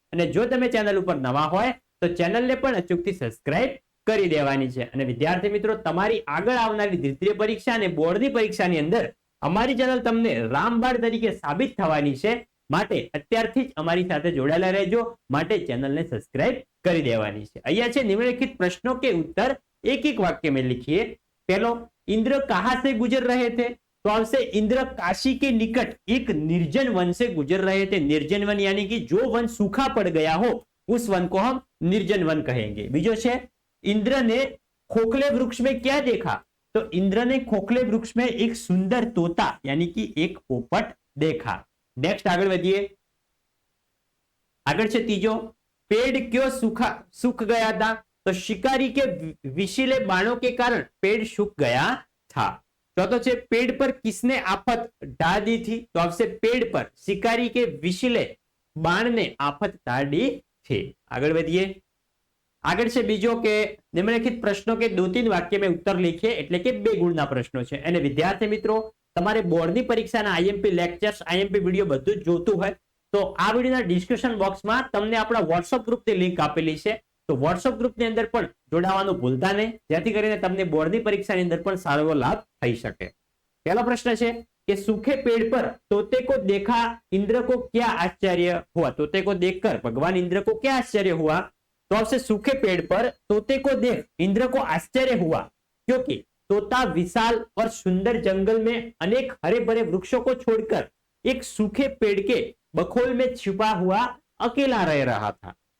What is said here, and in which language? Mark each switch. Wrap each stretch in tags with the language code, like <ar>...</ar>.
<gu>અને જો તમે ચેનલ ઉપર નવા હોય તો ચેનલને પણ અચૂકથી સબસ્ક્રાઇબ કરી દેવાની છે. અને વિદ્યાર્થી મિત્રો, તમારી આગળ આવનારી દ્વિતીય પરીક્ષા અને બોર્ડની પરીક્ષાની અંદર અમારી ચેનલ તમને રામબાણ તરીકે સાબિત થવાની છે. માટે અત્યારથી જ અમારી સાથે જોડાયેલા રહેજો. માટે ચેનલને સબસ્ક્રાઇબ કરી દેવાની છે. અહીંયા છે નિમ્નલિખિત પ્રશ્નો</gu> <hi>के उत्तर एक एक वाक्य में लिखिए. पहलो, इंद्र कहां से गुजर रहे थे? तो आपसे इंद्र काशी के निकट एक निर्जन वन से गुजर रहे थे. निर्जन वन यानी कि जो वन सूखा पड़ गया हो उस वन को हम निर्जन वन कहेंगे.</hi> <gu>बीजो छे,</gu> <hi>इंद्र ने खोखले वृक्ष में क्या देखा? तो इंद्र ने खोखले वृक्ष में एक सुंदर तोता यानी कि एक पोपट देखा. नेक्स्ट आगे बढ़िए.</hi> <gu>आगे छे तीजो,</gu> <hi>पेड़ क्यों सूख गया था? तो शिकारी के विषीले बाणों के कारण पेड़ सूख गया था.</hi> <gu>चौथो छे,</gu> <hi>पेड़ पर किसने आफत डाल दी थी? तो आपसे पेड़ पर शिकारी के विषीले बाण ने आफत डाल दी थी. आगे बढ़िए. आगे से बीजो के निम्नलिखित प्रश्नों के 2-3 वाक्य में उत्तर लिखिए.</hi> <gu>એટલે કે 2 ગુણના પ્રશ્નો છે. અને વિદ્યાર્થી મિત્રો, તમારે બોર્ડની પરીક્ષાના આઈએમપી લેક્ચર્સ, આઈએમપી વિડિયો બધું જ જોતું હોય તો આ વિડિયોના ડિસ્ક્રિપ્શન બોક્સમાં તમને આપણા WhatsApp ગ્રુપની લિંક આપેલી છે. તો WhatsApp ગ્રુપની અંદર પણ જોડાવાનું ભૂલતા નહીં, જેથી કરીને તમને બોર્ડની પરીક્ષાની અંદર પણ સારો એવો લાભ થઈ શકે. પહેલો પ્રશ્ન છે</gu> <hi>कि सूखे पेड़ पर तोते को देखा इंद्र को क्या आश्चर्य हुआ? तोते को देखकर भगवान इंद्र को क्या आश्चर्य हुआ? तो आपसे सूखे पेड़ पर तोते को देख इंद्र को आश्चर्य हुआ क्योंकि तोता विशाल और सुंदर जंगल में अनेक हरे भरे वृक्षों को छोड़कर एक सूखे पेड़ के बखोल में छिपा हुआ अकेला रह रहा था.</hi>